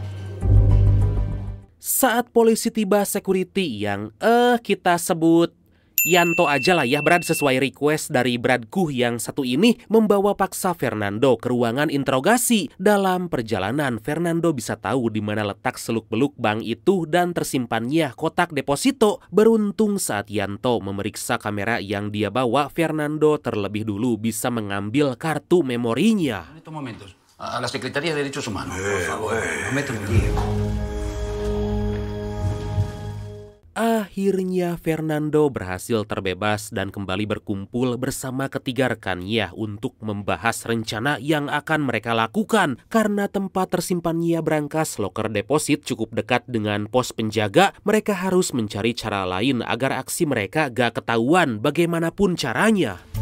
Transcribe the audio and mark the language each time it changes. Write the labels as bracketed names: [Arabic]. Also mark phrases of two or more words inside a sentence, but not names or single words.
[Indonesian] Saat polisi tiba, security yang kita sebut Yanto aja lah ya Brad, sesuai request dari Bradku yang satu ini membawa paksa Fernando ke ruangan interogasi. Dalam perjalanan, Fernando bisa tahu di mana letak seluk-beluk bank itu dan tersimpannya kotak deposito. Beruntung saat Yanto memeriksa kamera yang dia bawa, Fernando terlebih dulu bisa mengambil kartu memorinya. [Spanish] En estos momentos, a la Secretaría de Derechos Humanos, por favor, meten un lío. [Indonesian] Akhirnya Fernando berhasil terbebas dan kembali berkumpul bersama ketiga rekannya untuk membahas rencana yang akan mereka lakukan. Karena tempat tersimpannya brankas loker deposit cukup dekat dengan pos penjaga, mereka harus mencari cara lain agar aksi mereka gak ketahuan bagaimanapun caranya.